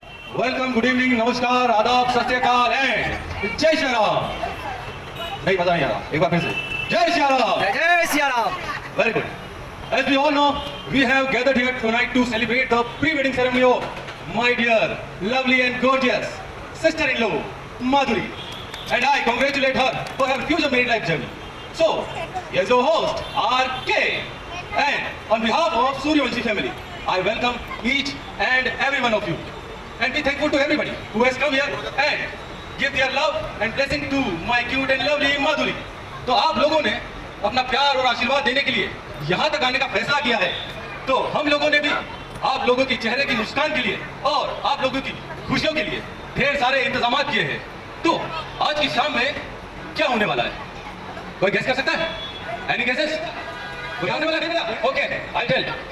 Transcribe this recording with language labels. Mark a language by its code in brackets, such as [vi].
[en] welcome, good evening, [hi] नमस्कार, आदाब, सत श्री अकाल एंड जय श्री राम। नहीं पता नहीं आ रहा, एक बार फिर से जय श्री राम। जय Siya Ram. [en] Very good. As we all know, we have gathered here tonight to celebrate the pre-wedding ceremony of my dear, lovely and gorgeous sister-in-law, Madhuri. And I congratulate her for her future married life journey. So, as your host, RK, and on behalf of Suryavanshi family, I welcome each and every one of you. And be thankful to everybody who has come here and give their love and blessing to my cute and lovely Madhuri. [hi] तो आप लोगों ने अपना प्यार और आशीर्वाद देने के लिए यहाँ तक आने का फैसला किया है, तो हम लोगों ने भी आप लोगों के चेहरे की मुस्कान के लिए और आप लोगों की खुशियों के लिए ढेर सारे इंतजाम किए हैं। तो आज की शाम में क्या होने वाला है, कोई गेस कर सकता है? [en] Any guesses? [hi] कोई आने वाला नहीं मिला? [en] Okay, I tell.